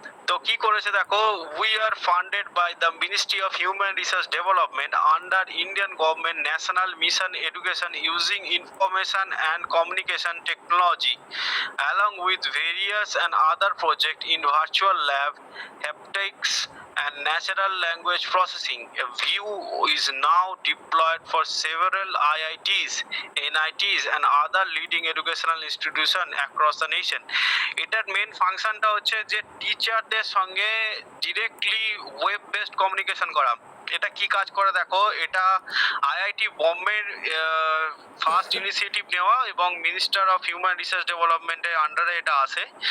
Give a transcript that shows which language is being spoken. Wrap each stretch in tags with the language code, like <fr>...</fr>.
<bn>তো কি করেছে দেখো,</bn> <en>We are funded by the ministry of human research development under Indian government national mission education using information and communication technology along with various and other projects in virtual lab, haptics and natural language processing. A view is now deployed for several IITs, NITs and other leading educational institutions across the nation.</en> <bn>এটার main ফাংশনটা হচ্ছে যে টিচারদের সঙ্গে directly web based communication করা। এটা কি কাজ করে দেখো, এটা আইআইটি বোম্বের ফার্স্ট ইনিশিয়েটিভ নেওয়া এবং মিনিস্টার অফ হিউম্যান রিসার্চ ডেভেলপমেন্টের আন্ডারে এটা আসে।</bn>